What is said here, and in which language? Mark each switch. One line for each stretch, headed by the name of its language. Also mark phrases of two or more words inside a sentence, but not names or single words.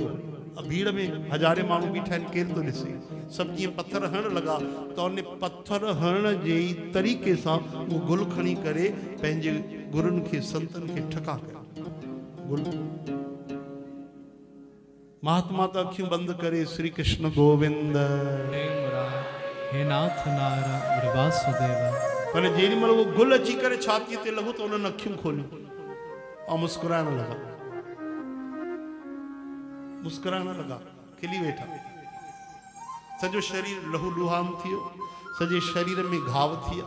Sindhi: भीड़ में हज़ारे माण्हू बीठा आहिनि, केरु थो ॾिसे, सभु जीअं पत्थर हणण लॻा, त उन पत्थर हणण जे ई तरीक़े सां उहो गुल खणी करे पंहिंजे गुरुनि खे, संतनि खे ठका कयो। गुल महात्मा त अखियूं बंदि करे श्री कृष्ण गोविंद हे नाथ नारायण वासुदेव। पर जेॾी महिल उहो गुल अची करे छातीअ ते लॻो त उन्हनि अखियूं खोलियूं ऐं मुस्कुराइण लॻा, मुस्कुराइण लॻा, खिली वेठा। सॼो शरीर लहू लुहान थी वियो, सॼे शरीर में घाव थी विया।